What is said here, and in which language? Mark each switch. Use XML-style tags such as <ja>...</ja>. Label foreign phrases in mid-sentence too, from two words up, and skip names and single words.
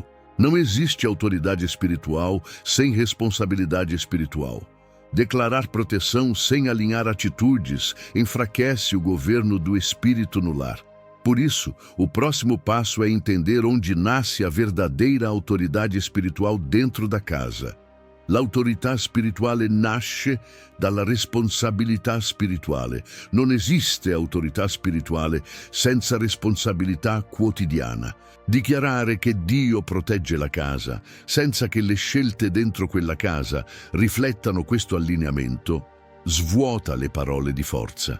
<pt>Não existe autoridade espiritual sem responsabilidade espiritual. Declarar proteção sem alinhar atitudes enfraquece o governo do Espírito no lar. Por isso, o próximo passo é entender onde nasce a verdadeira autoridade espiritual dentro da casa.</pt> <it>L'autorità spirituale nasce dalla responsabilità spirituale. Non esiste autorità spirituale senza responsabilità quotidiana. Dichiarare che Dio protegge la casa, senza che le scelte dentro quella casa riflettano questo allineamento, svuota le parole di forza.</it>